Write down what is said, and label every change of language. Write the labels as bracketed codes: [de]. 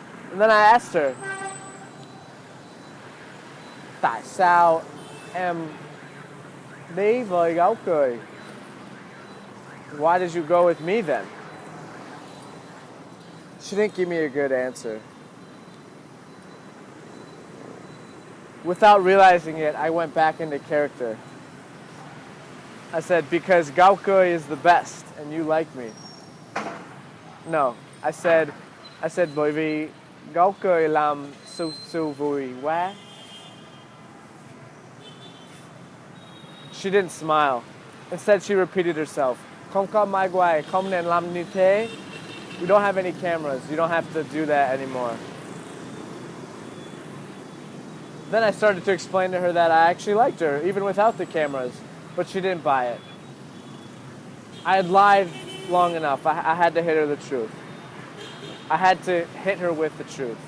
[en] And then I asked her, [vi] tại sao em đi với gấu cười? [en] Why did you go with me then? She didn't give me a good answer. Without realizing it, I went back into character. I said, because gao cười is the best, and you like me. No, I said, [vi] bởi vì gao cười làm Susu vui quá. [en] She didn't smile. Instead, she repeated herself. [vi] Không có mai quay, không nên làm như thế. [en] We don't have any cameras. You don't have to do that anymore. Then I started to explain to her that I actually liked her, even without the cameras, but she didn't buy it. I had lied long enough. I had to hit her the truth. I had to hit her with the truth.